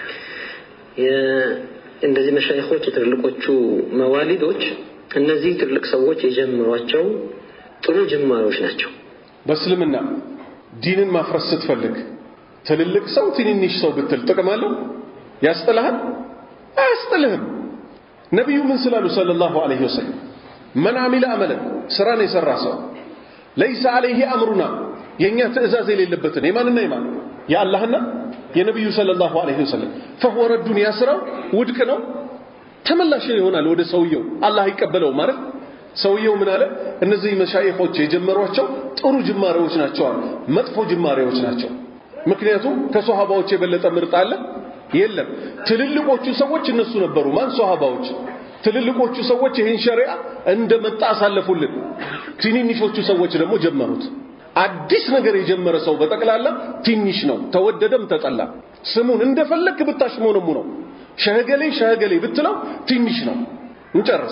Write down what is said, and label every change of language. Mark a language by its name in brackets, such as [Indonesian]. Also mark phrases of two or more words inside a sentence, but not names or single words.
[Amharic] እንደዚህ መሻይኾች ትልልቆቹ መዋሊዶች እነዚህ ትልቅ ሰዎች የጀመሯቸው ጥሩ ጅማሮች ናቸው በእስልምና ዲንን ማፍረስ ስትፈልግ ትልልቅ ሰው ትንንሽ ሰው ብትል ጥቅም አለው ያስጠላሃል አያስጠልህም ነብዩ ምን ስላሉ [Arabic] صلى الله عليه وسلم من عمل عملا [Amharic] ስራን የሰራ ሰው [Arabic] ليس عليه امرنا [Amharic] የኛ ትእዛዝ የሌለበትን የማንና የማን ያአላህና የነብዩ [Arabic] صلى الله عليه وسلم فهو رد يسرا [Amharic] ውድቅ ነው ተመላሽ ይሆናል ወደ ሰውየው አላህ ይቀበለው ማለት ሰውየው ምን አለ እነዚህ መሻይኾች የጀመሯቸው ጥሩ ጅማሬዎች ናቸው መጥፎ ጅማሬዎች ናቸው ምክንያቱም ከሷሃባዎች የበለጠ ምርጥ አለ የለም ትልልቆቹ ሰዎች እነሱ ነበሩ ማን ሷሃባዎች ትልልቆቹ ሰዎች ይሄን ሸሪዓ እንደመጣ አሳለፉልን ትንንሾቹ ሰዎች ደግሞ ጀመሩት አዲስ ነገር የጀመረ ሰው በጠቅላላ ትንሽ ነው ተወደደም ተጠላ ስሙን እንደፈለክ ብታሽሞነሙ ነው ሸህገሌ ብትለው ትንሽ ነው እንጨርስ